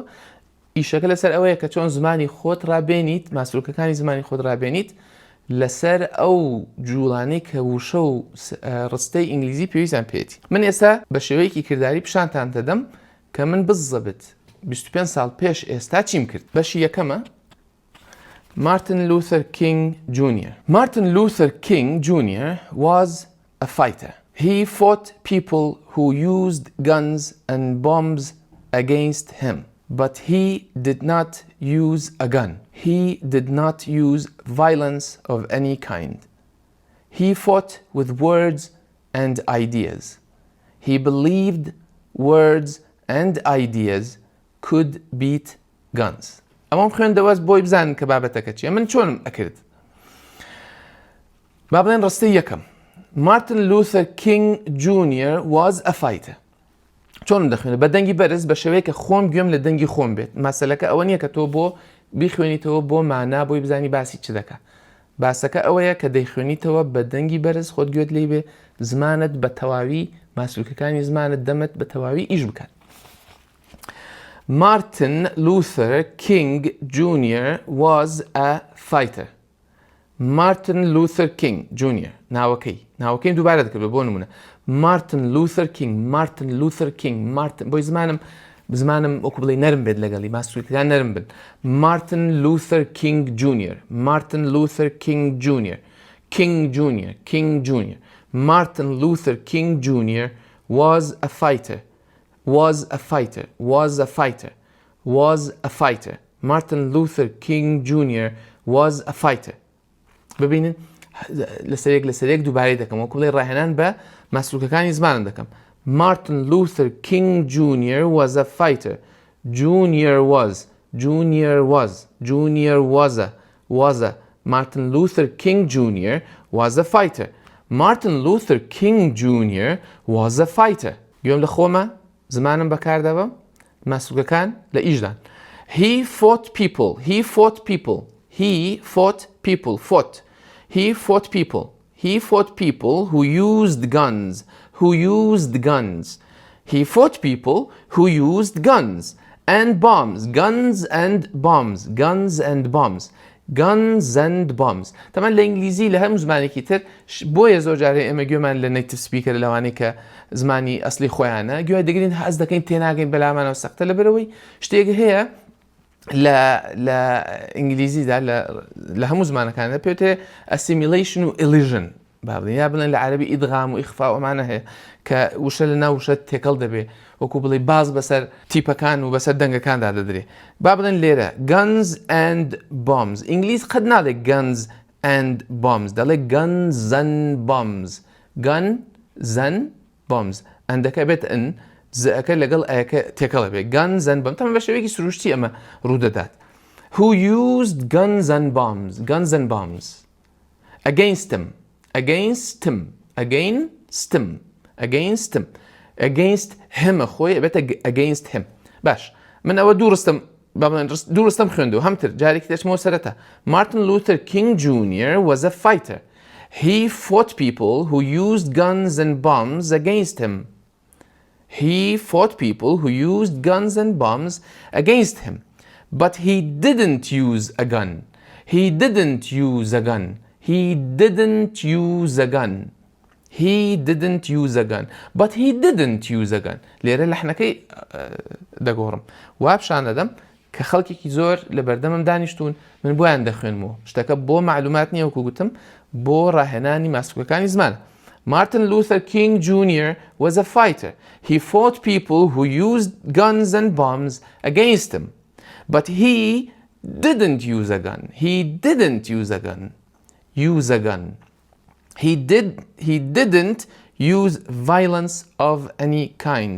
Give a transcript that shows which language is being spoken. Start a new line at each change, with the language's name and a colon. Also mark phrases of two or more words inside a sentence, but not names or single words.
Central Kurdish: ئیشەکە لەسەر ئەوەیە کە چۆن زمانی خۆت ڕابێنیت، ماسوولکەکانی زمانی خۆت ڕابێنیت لەسەر ئەو جوڵانەی کە وشە و ڕستەی ئینگلیزی پێویستیان پێێتی. من ئێستا بە شێوەیەکی کردداری پیشانتان دەدەم کە من بزەبت 25 ساڵ پێش ئێستا چیم کرد. بەشی یەکەمە Martin Luther King Jr.
English: Martin Luther King Jr. was a fighter. He fought people who used guns and bombs against him. But he did not use a gun. He did not use violence of any kind. He fought with words and ideas. He believed words and ideas could beat guns.
Central Kurdish: ئەمەم خوێندەوەست بۆی بزانن کە بابەتەکە چیە. من چۆنم ئەکرد؟ با بڵێن ڕستەی یەکەم.
English: Martin Luther King Jr. was a fighter.
Central Kurdish: چۆنم دەخوێنە؟ بە دەنگی بەرز بە شێوەیە کە خۆم گوێم لە دەنگی خۆم بێت. مەسەلەکە ئەوە نییە کە تۆ بۆ بیخوێنیتەوە بۆ مانا بۆی بزانی باسی چ دەکات. باسەکە ئەوەیە کە دەیخوێنیتەوە بە دەنگی بەرز خۆت گوێت لێی بێ زمانت بە تەواوی ماسوولکەکانی زمانت دەمت بە تەواوی ئیش بکات.
English: Martin Luther King Jr. was a fighter. Martin Luther King Jr.
Central Kurdish: ناوەکەی دووبارە دەکرد بۆ نمونە. Martin Luther King بۆی زمانم وەکو بڵێ نەرم بێت لەگەڵی ماسوولکەکان نەرم بن.
English: Martin Luther King Jr. Martin Luther King Jr. Martin Luther King Jr. was a fighter. Martin Luther King Jr. was a fighter.
Central Kurdish: ببینن لەسەرێک دووبارەی دەکەم وەکو بڵێ ڕاهێنان بە ماسوولکەکانی زمانم دەکەم.
English: Martin Luther King Jr. was a fighter. Junior was a. Martin Luther King Jr. was a fighter. Martin Luther King Jr. was a fighter.
Central Kurdish: گوێم لە خۆمە زمانم بەکاردەوە ماسوولکەکان لە ئیشدان.
English: He fought people who used guns. He fought people who used guns and bombs.
Arabic: طبعا لإنجليزي لها زماني كتير بويا
Central Kurdish: زۆر جارێ ئێمە گوێمان لە نەیتیڤ سپیکەر لەوانەی کە زمانی ئەسلی خۆیانە گوێ دەگرین حەز دەکەین تێناگەین بەلامانەوە سەختە لەبەرەوەی شتێک هەیە لە ئینگلیزیدا لە هەموو زمانەکاندا پێوتێ assimilation و elision یا بڵێن لە عەرەبی ئیدغام و ئیخفا ئەمانە هەیە کە وشە لە ناو وشە تێکەڵ دەبێ وەکو بڵێ باز بەسەر تیپەکان و بەسەر دەنگەکاندا دەدرێ. با بڵێن لێرە
English: guns and bombs.
Central Kurdish: ئینگلیز قەت ناڵێ
English: guns and bombs
Central Kurdish: دەڵێ
English: guns and bombs
Central Kurdish: ئەندەکە بێت ئن زەکە لەگەڵ ئەیەکە تێکەڵە بێ
English: guns and bombs
Central Kurdish: تەمە بە شێوەیەکی سروشتی ئەمە ڕوودەدات.
English: Who used guns and bombs against him. Against him
Central Kurdish: خۆی ئەبێتە
English: against him.
Central Kurdish: باش من ئەوە دوو ڕستەم خوێندووە هەمتر جارێکی دەچمەوە سەرەتا.
English: Martin Luther King Jr. was a fighter. He fought people who used guns and bombs against him. But he didn't use a gun.
Central Kurdish: لێرە لەحنەکەی دەگۆڕم وابشان دەدەم کە خەڵکێکی زۆر لە بەردەمم دانیشتون من بۆیان دەخوێنمەوە شتەکە بۆ معلومات نییە وەکو گوتم بۆ ڕاهێنانی ماسوولەکانی زمانە.
English: Martin Luther King Jr. was a fighter. He fought people who used guns and bombs against him. But he didn't use a gun. He didn't use violence of any kind.